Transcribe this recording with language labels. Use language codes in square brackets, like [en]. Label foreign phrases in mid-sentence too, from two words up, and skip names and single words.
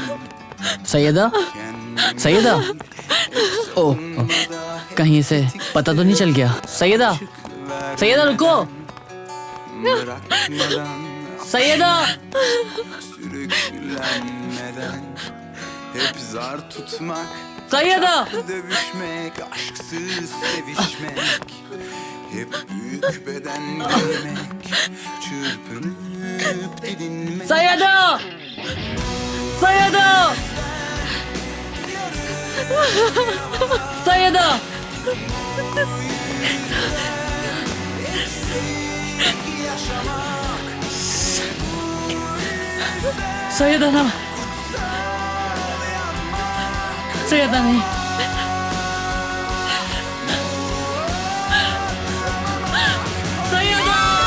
[hi] सैयदा, सैयदा, ओह, कहीं से पता तो नहीं चल गया? सैयदा, सैयदा रुको, सैयदा, [tr] Sürüklenmeden hep zar tutmak, सैयदा, dövüşmek, aşksız sevişmek, hep büyük beden giymek, çırpınıp didinmek. [hi] सैयदा, सैयदा, सैयदा, सैयदा ना, सैयदा नहीं, सैयदा,